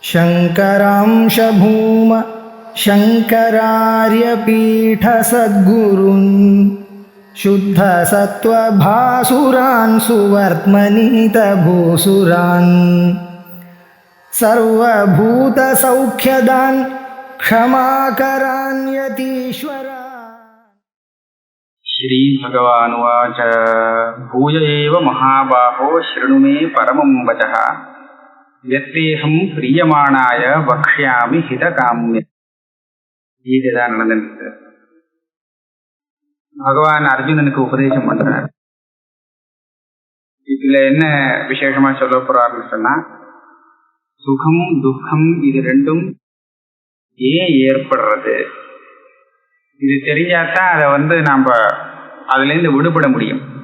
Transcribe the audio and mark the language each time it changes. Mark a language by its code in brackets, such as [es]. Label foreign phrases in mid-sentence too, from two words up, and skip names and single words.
[sa] शङ्करांश भूम शङ्करार्यपीठसद्गुरून् शुद्धसत्त्वभासुरान् सुवर्त्मनीतभूसुरान् सर्वभूतसौख्यदान् क्षमाकरान् यतीश्वरान्। श्री भगवानुवाच भूय एव महाबाहो शृणु मे परमं वचः यत्तेहं प्रीयमाणाय वक्ष्यामि हितकाम्य. [ta] இதுதான் நடந்தது. பகவான் அர்ஜுனனுக்கு உபதேசம் பண்றார். இதுல என்ன விசேஷமா சொல்ல போறாருன்னு சொன்னா, சுகம் துக்கம் இது ரெண்டும் ஏன் ஏற்படுறது, இது தெரிஞ்சாதான் அதை நாம அதுல இருந்து விடுபட முடியும்.